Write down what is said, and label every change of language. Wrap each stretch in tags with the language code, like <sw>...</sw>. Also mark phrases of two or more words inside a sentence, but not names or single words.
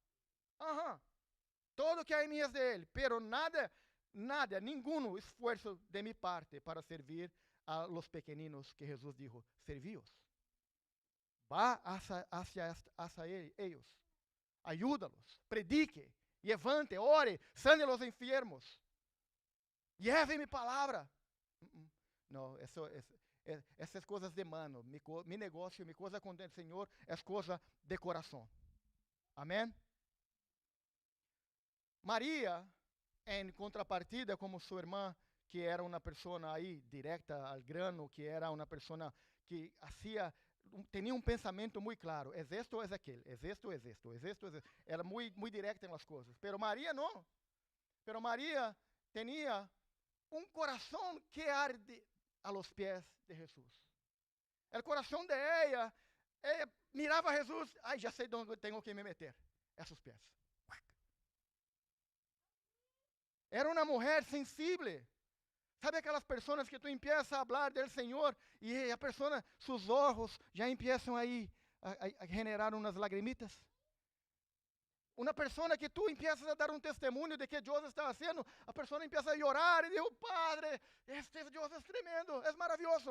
<es>Todo lo que hay en mí es de Él. Pero nada, ningún esfuerzo de mi parte para servir a los pequeñinos que Jesús dijo, servíos. Va hacia ellos. Ayúdalos, predique, levante, ore, sane a los enfermos. Lleve mi palabra. No,</es> <pt>essas coisas de mano.</pt> <es>Mi negócio, mi</es> <pt>coisa com o Senhor é coisa de coração. Amém? Maria, em contrapartida, como sua irmã, que era uma pessoa aí</pt> <es>directa al grano,</es> <pt>que era uma pessoa que tinha pensamento muito claro, é esto ou é aquele, é esto ou é esto, é esto ou é esto. Era muito directa nas coisas. Pero Maria não. Pero Maria tinha coração que arde</pt> <es>a los pies de Jesús.</es> <pt>O coração</pt> <es>de ella</es> <pt>mirava a Jesús, ai, já sei onde tenho que me meter,</pt> <es>a sus pies.</es> <pt>Era uma mulher sensível. Sabe aquelas pessoas que tu empiezas a falar do Senhor e a pessoa, seus olhos já empiezam aí a generar umas lagrimitas? Uma pessoa que tu empiezas a dar testemunho de que Deus está fazendo, a pessoa empieza a chorar e diz, Padre, este Deus é tremendo, é maravilhoso.</pt>